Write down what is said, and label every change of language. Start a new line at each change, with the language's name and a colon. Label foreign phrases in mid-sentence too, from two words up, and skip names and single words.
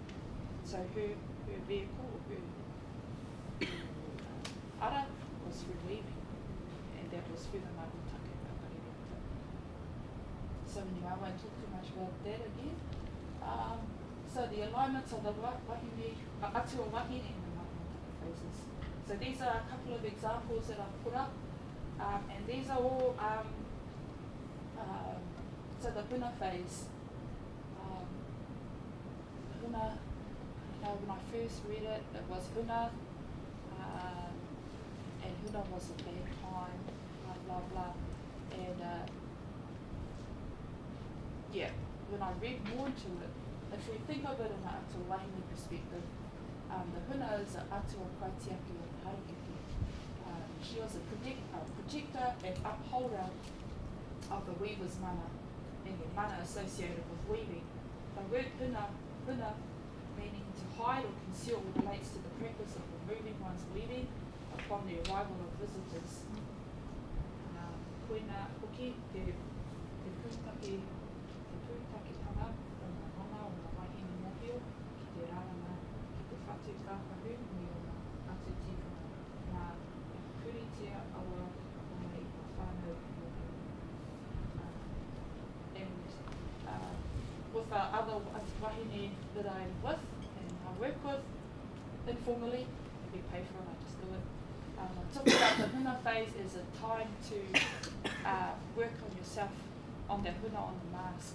English: So her vehicle, her ara was through weaving, and that was through the Maramataka Symposium. So anyway, I won't talk too much about that again. So the alignments of the wahine,
Māori: atua wahine
English: and the Maramataka phases. So these are a couple of examples that I've put up, and these are all, so the huna phase. Huna, when I first read it, it was huna, and huna was a bad time, blah, blah, blah. And yeah, when I read more into it, if we think of it in an
Māori: atua wahine
English: perspective, the huna is an
Māori: atua kaitiaki
English: of the harakeke. She was a protector and upholder of the weaver's mana, and the mana associated with weaving. The word huna, meaning to hide or conceal, relates to the practice of removing one's weaving upon the arrival of visitors.
Māori: Koina hoki te pūtakitanga o ngā mana o ngā wahine mōhio ki te rāranga ki te whatu kākahu me o ngā atu tīwhanga ngā pūritia awa mai o whānau mōhio.
English: And with the other wahine that I'm with and I work with informally, if we pay for it, I just do it. I talk about the huna phase as a time to work on yourself, on the huna, on the mask.